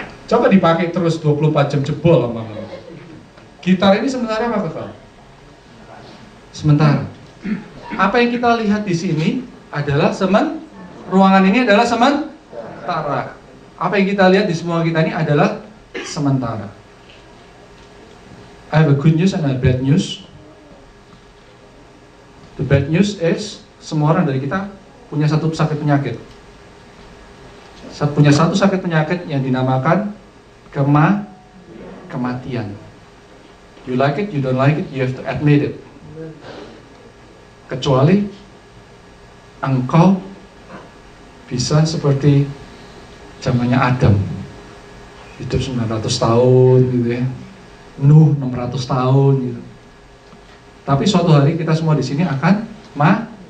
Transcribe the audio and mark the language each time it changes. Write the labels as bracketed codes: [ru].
[id] Coba dipakai terus 24 jam jebol lama-lama. Gitar ini sementara apa kekal? Sementara. Apa yang kita lihat di sini adalah ruangan ini adalah sementara. Apa yang kita lihat di semua kita ini adalah sementara. [en] I have a good news and a bad news. The bad news is [id] semua orang dari kita punya satu sakit penyakit. Punya satu sakit penyakit yang dinamakan kematian. [en] You like it, you don't like it, you have to admit it. [id] Kecuali engkau bisa seperti zamannya Adam, hidup 900 tahun gitu ya, Nuh 600 tahun gitu. Tapi suatu hari kita semua di sini akan mati.